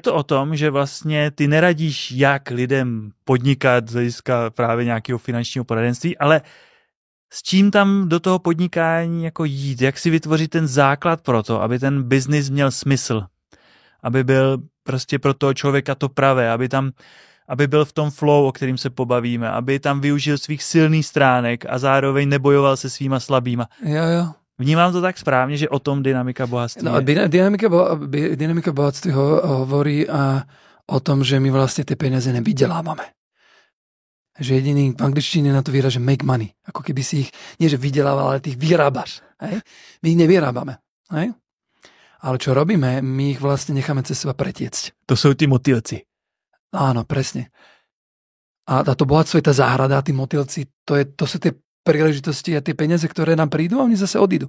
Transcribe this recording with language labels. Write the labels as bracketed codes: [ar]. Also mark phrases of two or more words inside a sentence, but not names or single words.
[cs] to o tom, že vlastně ty neradíš, jak lidem podnikat z hlediska právě nějakého finančního poradenství, ale s čím tam do toho podnikání jako jít, jak si vytvořit ten základ pro to, aby ten biznis měl smysl, aby byl prostě pro toho člověka to pravé, aby byl v tom flow, o kterým se pobavíme, aby tam využil svých silných stránek a zároveň nebojoval se svýma slabýma. Jo. Vnímám to tak správně, že o tom dynamika bohatství je? [sk] No, dynamika bohatství hovorí o tom, že my vlastne tie peniaze nevydelávame. Že jediný v angličtine na to výraz, že [en] make money. [sk] Ako keby si ich, nie že vydelával, ale ty ich vyrábaš. Hej? My ich nevyrábame. Hej? Ale čo robíme, my ich vlastne necháme cez seba pretiecť. To sú tí motýlci. Áno, presne. A to bohatstvo je tá záhrada, tí motýlci, to sú tie príležitosti a tie peniaze, ktoré nám prídu a oni zase odídu.